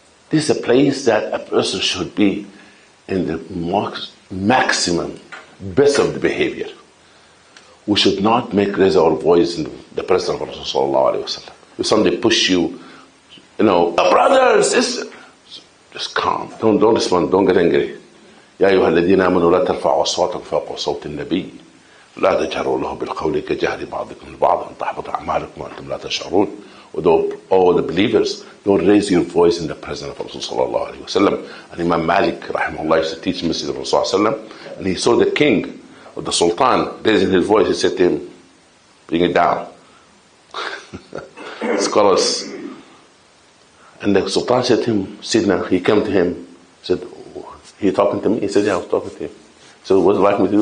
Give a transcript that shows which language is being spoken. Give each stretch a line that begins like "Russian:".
English: This is a place that a person should be in the maximum, best of the behavior. We should not raise our voice in the presence of Rasulullah. If somebody push you, brother, sister, just calm. Don't respond. Don't get angry.
Arabic: يا أيها الذين آمنوا لا ترفعوا أصواتكم فوق صوت النبي لا تجهروا له بالقول كجهر بعضكم لبعض أن تحبط أعمالكم وأنتم لا تشعرون.
English: Although all the believers, don't raise your voice in the presence of Rasulullah sallallahu alaihi wasallam. And Imam Malik rahimahullah used to teach Masjid of Rasulullah sallallahu, and he saw the king or the sultan raising his voice. He said to him, bring it down. Scholars. And the sultan said to him, Sidna, he came to him, said, he talking to me? He said, yeah, I was talking to him. So what would you like me to do?